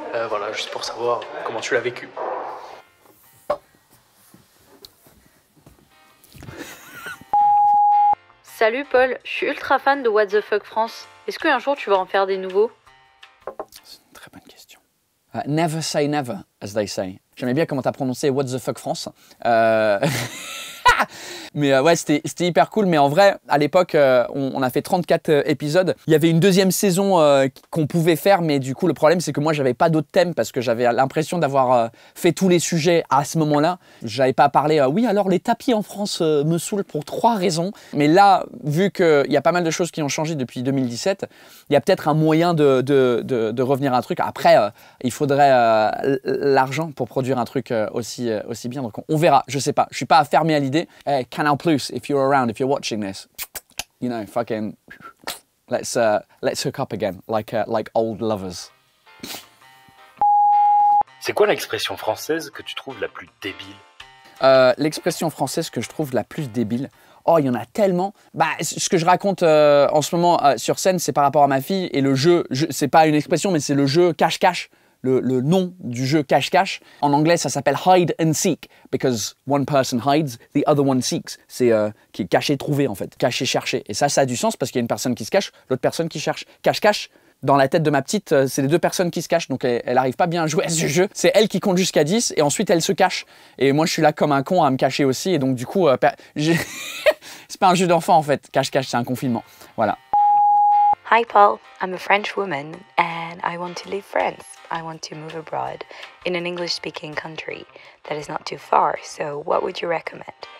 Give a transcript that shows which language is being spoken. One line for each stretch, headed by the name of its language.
French: Voilà, juste pour savoir comment tu l'as vécu. Salut Paul, je suis ultra fan de What the Fuck France. Est-ce qu'un jour tu vas en faire des nouveaux? C'est une très bonne question.
English: Never say never, as they say.
French: J'aimais bien comment t'as prononcé What the Fuck France. Mais ouais, c'était hyper cool. Mais en vrai, à l'époque, on a fait 34 épisodes. Il y avait une deuxième saison qu'on pouvait faire, mais du coup, le problème, c'est que moi, j'avais pas d'autres thèmes parce que j'avais l'impression d'avoir fait tous les sujets à ce moment-là. J'avais pas parlé, oui, alors les tapis en France me saoulent pour 3 raisons. Mais là, vu qu'il y a pas mal de choses qui ont changé depuis 2017, il y a peut-être un moyen de revenir à un truc. Après, il faudrait l'argent pour produire un truc aussi bien. Donc, on verra. Je sais pas. Je suis pas fermé à l'idée.
English: Hey, Canal Plus, if you're around, if you're watching this, you know, fucking, let's hook up again, like old lovers.
French: C'est quoi l'expression française que tu trouves la plus débile? L'expression française que je trouve la plus débile, oh, il y en a tellement. Ce que je raconte en ce moment sur scène, c'est par rapport à ma fille et le jeu, c'est pas une expression, mais c'est le jeu cache-cache. Le nom du jeu cache-cache. En anglais, ça s'appelle hide and seek,
English: because one person hides, the other one seeks.
French: C'est qui est caché, trouvé en fait. Caché, cherché. Et ça a du sens parce qu'il y a une personne qui se cache, l'autre personne qui cherche. Cache-cache, dans la tête de ma petite, c'est les 2 personnes qui se cachent. Donc elle arrive pas bien à jouer à ce jeu. C'est elle qui compte jusqu'à 10 et ensuite elle se cache. Et moi, je suis là comme un con à me cacher aussi. Et donc du coup, c'est pas un jeu d'enfant en fait. Cache-cache, c'est un confinement. Voilà.
English: Hi Paul, I'm a French woman and I want to leave France. I want to move abroad in an English-speaking country that is not too far. So what would you recommend?